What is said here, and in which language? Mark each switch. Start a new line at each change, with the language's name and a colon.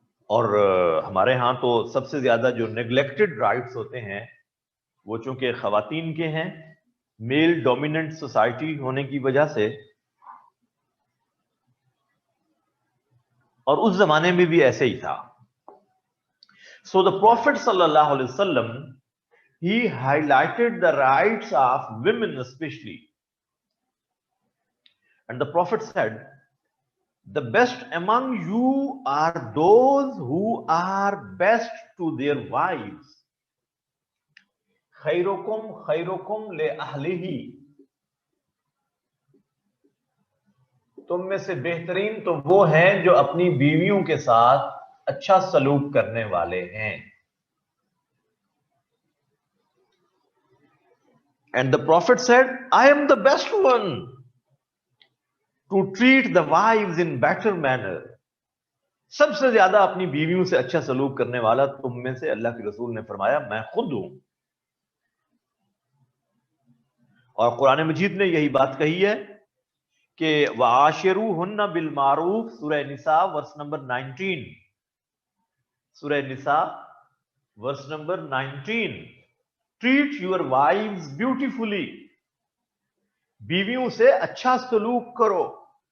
Hindi: और हमारे यहां तो सबसे ज्यादा जो नेग्लेक्टेड राइट्स होते हैं वो चूंकि खवातीन के हैं, मेल डोमिनेंट सोसाइटी होने की वजह से, और उस जमाने में भी ऐसे ही था। सो द प्रॉफिट सल्लल्लाहु अलैहि वसल्लम,
English: he highlighted the rights of women especially, and the prophet said, the best among you are those who are best to their wives.
Arabic: खैरुकुम खैरुकुम ले अहलिही,
Hindi: तुम में से बेहतरीन तो वो हैं जो अपनी बीवियों के साथ अच्छा सलूक करने वाले हैं।
English: And the prophet said, I am the best one to treat the wives in better manner.
Hindi: सबसे ज्यादा अपनी बीवियों से अच्छा सलूक करने वाला तुम में से, अल्लाह के रसूल ने फरमाया, मैं खुद हूं। और कुरान मजीद ने यही बात कही है कि
Arabic: वआशिरूहुन्ना बिल मारूफ,
Hindi: सूरह निसा वर्स नंबर 19, सूरह निसा verse number 19,
English: treat your wives beautifully,
Hindi: बीवियों से अच्छा सलूक करो।